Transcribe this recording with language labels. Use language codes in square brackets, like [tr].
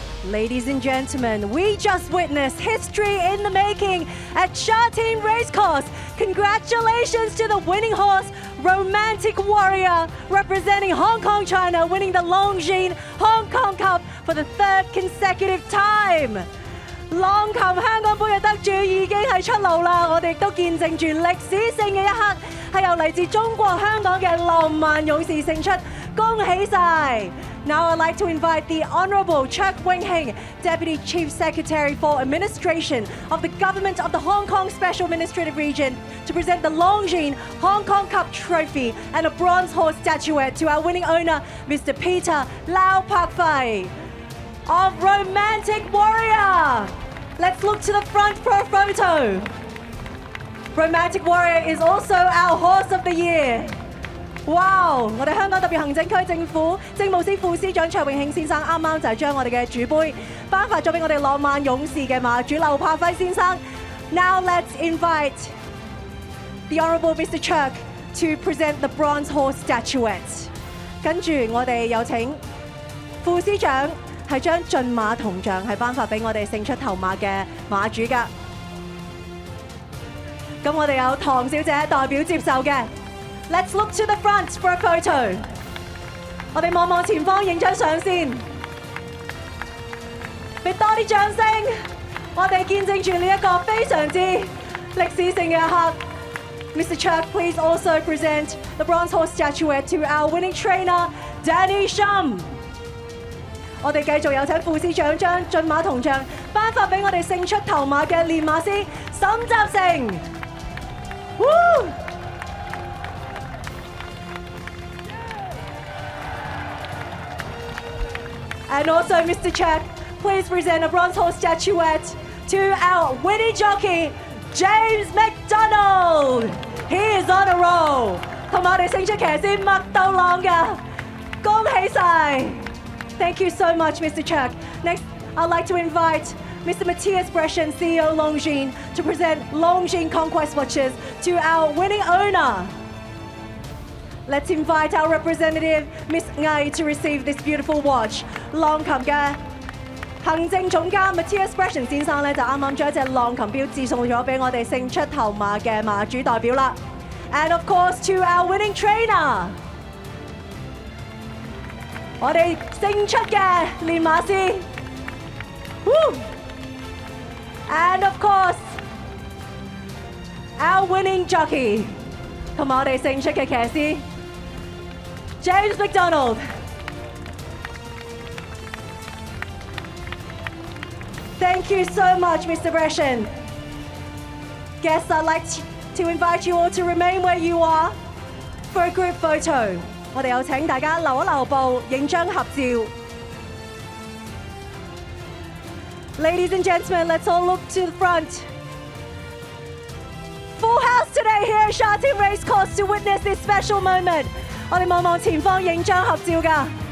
[en] Ladies and gentlemen, we just witnessed history in the making at Sha Tin Racecourse. Congratulations to the winning horse, Romantic Warrior, representing Hong Kong, China, winning the Longines Hong Kong Cup for the third consecutive time. [yue] 浪琴香港盃嘅得主已經係出爐啦，我哋亦都見證住歷史性嘅一刻，係由嚟自中國香港嘅浪漫勇士勝出，恭喜晒！ [en] Now I'd like to invite the Honourable Chuck Wing-hing, Deputy Chief Secretary for Administration of the Government of the Hong Kong Special Administrative Region, to present the Longines Hong Kong Cup Trophy and a bronze horse statuette to our winning owner, Mr. Peter Lau Pak Fai of Romantic Warrior. Let's look to the front for a photo. Romantic Warrior is also our Horse of the Year. [yue] Wow！ 我哋香港特別行政區政府政務司副司長卓永慶先生啱啱就係將我哋嘅主杯頒發咗俾我哋浪漫勇士嘅馬主劉柏輝先生。 [en] Now let's invite the Honourable Mr. Chuck to present the bronze horse statuette. [yue] 跟住我哋有請副司長係將駿馬銅像係頒發俾我哋勝出頭馬嘅馬主㗎。咁我哋有唐小姐代表接受嘅。 [en] Let's look to the front for a photo. [yue] 我哋望望前方影張相先，俾多啲掌聲。我哋見證住呢一個非常之歷史性嘅一刻。Mr. [en] Chuck, please also present the bronze horse statuette to our winning trainer, Danny Shum. [yue] 我哋繼續有請副司長將駿馬銅像頒發俾我哋勝出頭馬嘅練馬師沈集成。 [en] And also, Mr. Chuck, please present a bronze horse statuette to our winning jockey, James McDonald. He is on a roll. [yue] 同埋我哋勝出騎師麥道朗㗎，恭喜晒 ！ [en] Thank you so much, Mr. Chuck. Next, I'd like to invite Mr. Matthias Breschen, CEO Longines, to present Longines Conquest Watches to our winning owner. Let's invite our representative, Miss Ngai, to receive this beautiful watch. [yue] 浪琴嘅行政總監 Matthias Breschen 先生咧，就啱啱將一隻浪琴錶致送咗俾我哋勝出頭馬嘅馬主代表啦。 [en] And of course to our winning trainer， [yue] 我哋勝出嘅練馬師。 [en] And of course our winning jockey， [yue] 同埋我哋勝出嘅騎師。 [en] James McDonald. Thank you so much, Mr. Breschen. Guests, I'd like to invite you all to remain where you are for a group photo. [yue] 我哋有請大家留一留步，影張合照。 [en] Ladies and gentlemen, let's all look to the front. Full house today here at Sha Tin Racecourse to witness this special moment. [yue] 我哋望望前方影張合照㗎。